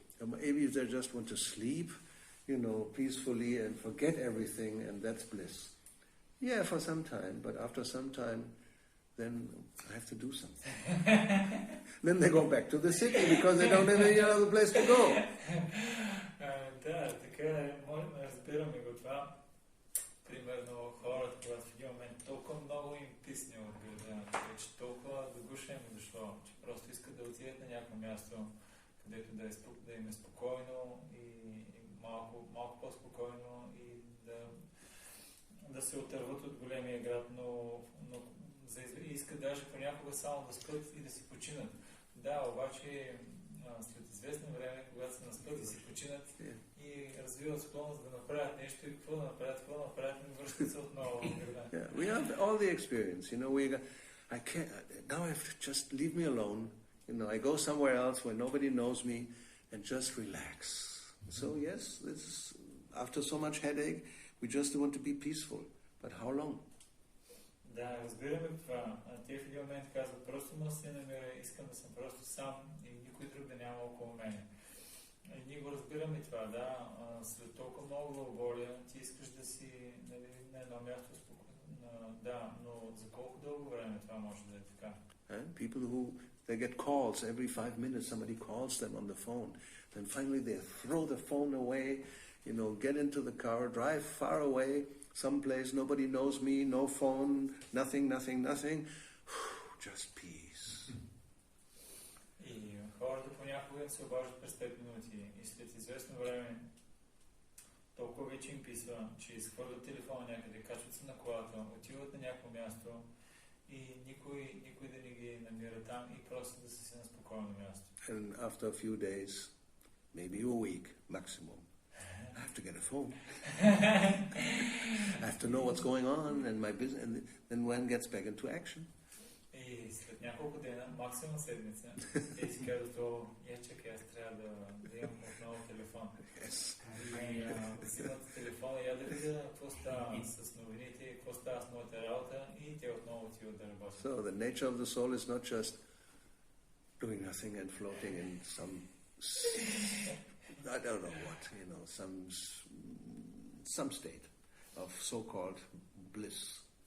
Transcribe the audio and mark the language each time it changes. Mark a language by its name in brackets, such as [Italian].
[English] And maybe they just want to sleep, you know, peacefully and forget everything, and that's bliss. Yeah, for some time, but after some time, then I have to do something. Then they go back to the city because they don't have any other place to go. [Bulgarian] Да, така е. Разбираме го това. Примерно хората, когато в един момент толкова много им писне от града, че толкова до гуша им е дошло, че просто искат да отидат на някакво място, където да им е спокойно и малко по-спокойно и да се отърват от големия град, но искат даже понякога само да спят и да си починат. Да, обаче след известно време, когато се наспят и си починат и развиват склонност да направят нещо и какво да направят, не връщат се отново в града. [English] We have all the experience, you know, I can't, now I have to just leave me alone. You know, I go somewhere else where nobody knows me and just relax. So yes, this is, after so much headache, we just want to be peaceful. But how long? [Bulgarian] Да, разбираме това. Те в един момент казват, просто ма се намеря, искам да съм просто сам и никой друг да няма около мене. И ние го разбираме това, да. След толкова много главоболия, ти искаш да си на едно място спокойно. Да, но за колко дълго време това може да е така? [English] People who they get calls every 5 minutes. Somebody calls them on the phone. Then finally they throw the phone away, you know, get into the car, drive far away, someplace nobody knows me, no phone, nothing. Just peace. [Bulgarian] И хората понякога се обаждат през 5 минути и след известно време толкова вече им писва, че изхвърлят телефона някъде, качват се на колата, отиват на някакво място и никой да не ги намира там и просто да са си на спокойно място. [English] And after a few days, maybe a week maximum, I have to get a phone. I have to know what's going on and my business, and then one gets back into action. [Bulgarian] И след няколко дена, максимум седмица, те си казват, чакай, аз трябва да имам отново телефон. [English] Yes. [Bulgarian] И взимат телефона, я да видя какво става с новините, какво става с моята работа и те отново отиват да работят. [English] So the nature of the soul is not just doing nothing and floating in some, I don't know what, you know, some state of so-called bliss.